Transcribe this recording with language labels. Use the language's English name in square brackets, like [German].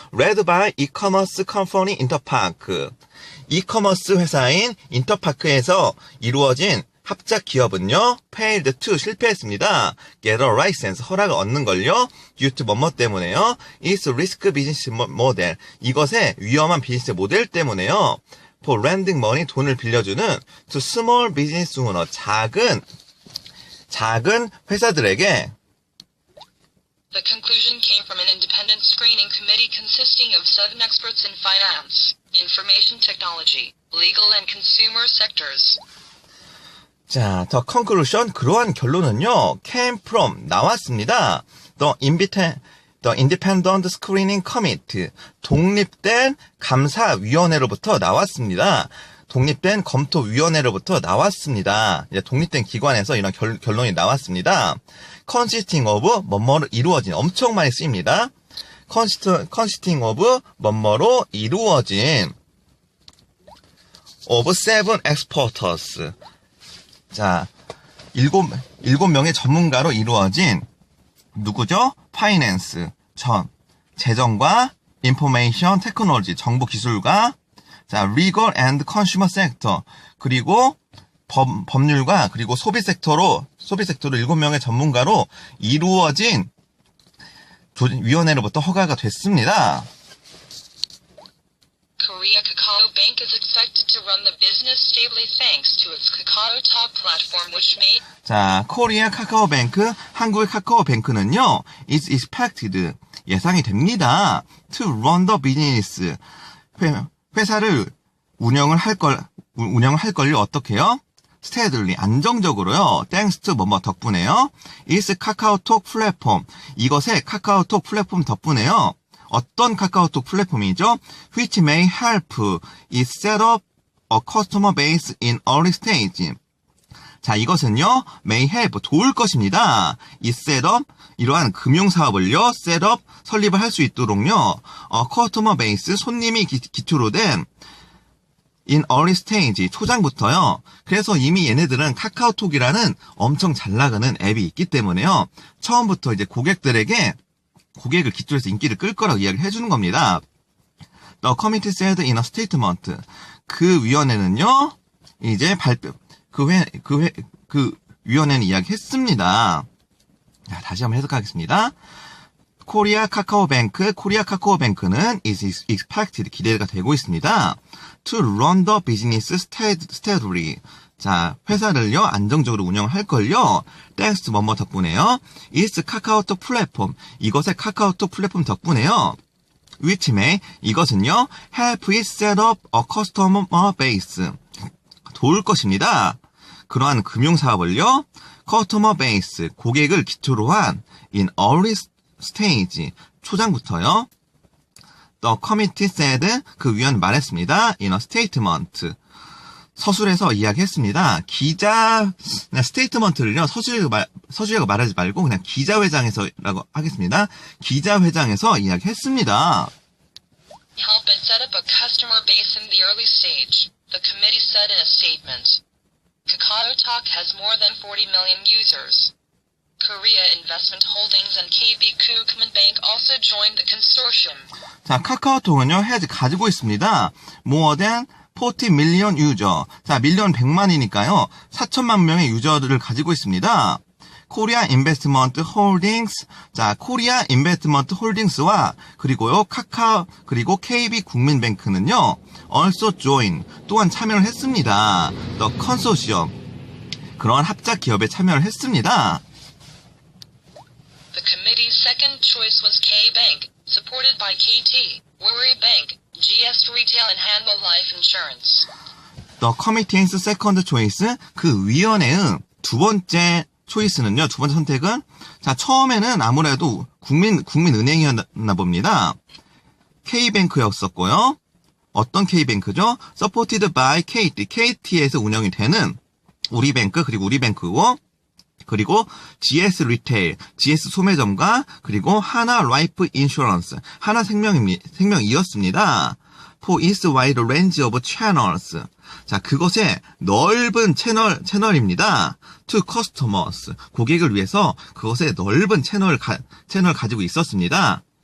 [English] led by e-commerce company Interpark. [Korean] e-commerce 회사인 인터파크에서 이루어진 합작 기업은요, [English] failed to [Korean] 실패했습니다. [English] get a license [Korean] 허락을 얻는 걸요, [English] due to [Korean] 뭐뭐 때문에요. [English] It's risk business model [Korean] 이것의 위험한 비즈니스 모델 때문에요. [English] for lending money [Korean] 돈을 빌려주는 [English] to small business owner [Korean] 작은 회사들에게. [English] The conclusion came from an independent screening committee consisting of 7 experts in finance, information technology, legal and consumer sectors. [Korean] 자, [English] the conclusion, [Korean] 그러한 결론은요, [English] came from, [Korean] 나왔습니다. [English] The Independent Screening Committee, [Korean] 독립된 감사위원회로부터 나왔습니다. 독립된 검토위원회로부터 나왔습니다. 이제 독립된 기관에서 이런 결론이 나왔습니다. [English] consisting of, [Korean] 뭐뭐로 이루어진, 엄청 많이 쓰입니다. [English] consisting of, [Korean] 뭐뭐로 이루어진, [English] of 7 experts. [Korean] 자, 7명의 전문가로 이루어진, 누구죠? 파이낸스, 재정과 인포메이션 테크놀로지, 정보 기술과, 자, [English] legal and consumer sector, [Korean] 그리고 법률과, 그리고 소비 섹터로 7명의 전문가로 이루어진 위원회로부터 허가가 됐습니다. [English] Korea Kakao Bank is expected to run the business stably thanks to its KakaoTalk platform which made [Korean] 자, 코리아 카카오뱅크, 한국의 카카오뱅크는요, [English] is expected, [Korean] 예상이 됩니다. [English] to run the business, [Korean] 회사를 운영을 할 걸요, 어떻게요? [English] steadily, [Korean] 안정적으로요, [English] thanks to [Korean] 뭐뭐 덕분에요. is 카카오톡 플랫폼, 이것의 카카오톡 플랫폼 덕분에요. 어떤 카카오톡 플랫폼이죠? [English] which may help it set up a customer base in early stage. [Korean] 자, 이것은요, [English] may help, [Korean] 도울 것입니다. 이 셋업, 이러한 금융사업을요, 셋업, 설립을 할 수 있도록요, [English] customer base, [Korean] 손님이 기초로 된 [English] in early stage, [Korean] 초장부터요. 그래서 이미 얘네들은 카카오톡이라는 엄청 잘 나가는 앱이 있기 때문에요. 처음부터 이제 고객을 기초로 해서 인기를 끌 거라고 이야기를 해주는 겁니다. [English] The committee said in a statement. [Korean] 그 위원회는요, 이제 그 위원회는 이야기했습니다. 자, 다시 한번 해석하겠습니다. 코리아 카카오뱅크는 [English] is expected, [Korean] 기대가 되고 있습니다. [English] to run the business steadily. [Korean] 자, 회사를요, 안정적으로 운영을 할 걸요. [English] thanks to [Korean] 뭐뭐 덕분에요. is 카카오톡 플랫폼. 이것의 카카오톡 플랫폼 덕분에요. [English] which may, [Korean] 이것은요, [English] help it set up a customer base. [Korean] 도울 것입니다. 그러한 금융사업을요, [English] customer base, [Korean] 고객을 기초로 한 [English] in early stage, [Korean] 초장부터요. [English] The committee said, [Korean] 그 위원은 말했습니다. [English] in a statement. [Korean] 서술에서 이야기했습니다. 스테이트먼트를요, 서술이라고 말하지 말고 그냥 기자회장에서라고 하겠습니다. 기자회장에서 이야기했습니다. [English] help it set up a customer base in the early stage, the committee said in a statement. KakaoTalk has more than 40 million users. Korea Investment Holdings and KB Kookmin Bank also joined the consortium. [Korean] 자, 카카오톡은요, 가지고 있습니다. [English] more than 40 million user. [Korean] 자, 밀리언 100만이니까요. 4천만 명의 유저들을 가지고 있습니다. 코리아 인베스트먼트 홀딩스. 자, 코리아 인베스트먼트 홀딩스와 그리고요, 카카오 그리고 KB 국민뱅크는요. [English] also join. [Korean] 또한 참여를 했습니다. [English] The consortium. [Korean] 그런 합작 기업에 참여를 했습니다. [English] The committee's second choice was K-Bank, supported by KT, Woori Bank, GS Retail and Hanwha Life Insurance. The committee's second choice. [Korean] 그 위원회의 두 번째 초이스는요, 두 번째 선택은, 자, 처음에는 아무래도 국민은행이었나 봅니다. K뱅크였었고요. 어떤 K뱅크죠? [English] Supported by KT, [Korean] KT에서 운영이 되는 우리뱅크, 그리고 우리뱅크고, 그리고 GS 리테일, GS 소매점과, 그리고 하나 라이프 인슈런스, 하나 생명이었습니다. [English] For its wide range of channels. [Korean] 자, 그것의 넓은 채널입니다. [English] To customers. [Korean] 고객을 위해서 그것의 넓은 채널을 가지고 있었습니다.